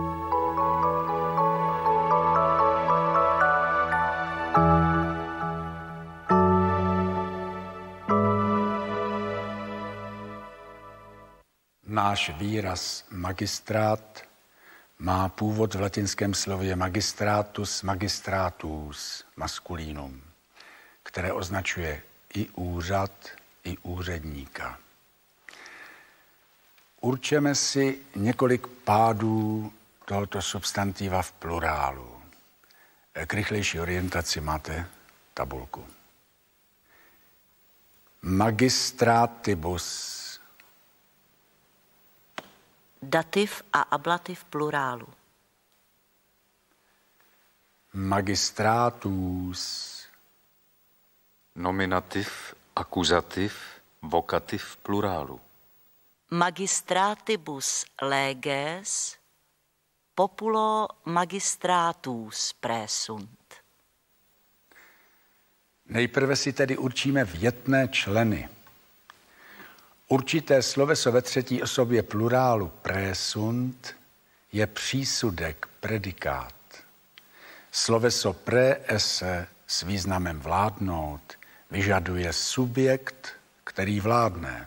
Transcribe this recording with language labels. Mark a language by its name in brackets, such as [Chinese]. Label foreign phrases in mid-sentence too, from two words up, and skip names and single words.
[Czech] Náš výraz magistrát má původ v latinském slově [Latin] magistratus, magistratus, [Czech] maskulínum, které označuje i úřad, i úředníka. Určeme si několik pádů tohoto substantiva v plurálu. K rychlejší orientaci máte tabulku. [Latin] Magistratibus. [Czech] Dativ a ablativ plurálu. [Latin] Magistratus. [Czech] Nominativ, akuzativ, vokativ plurálu. [Latin] Magistratibus leges, populo magistratus praesunt. [Czech] Nejprve si tedy určíme větné členy. Určité sloveso ve třetí osobě plurálu praesunt je přísudek, predikát. Sloveso praese s významem vládnout vyžaduje subjekt, který vládne.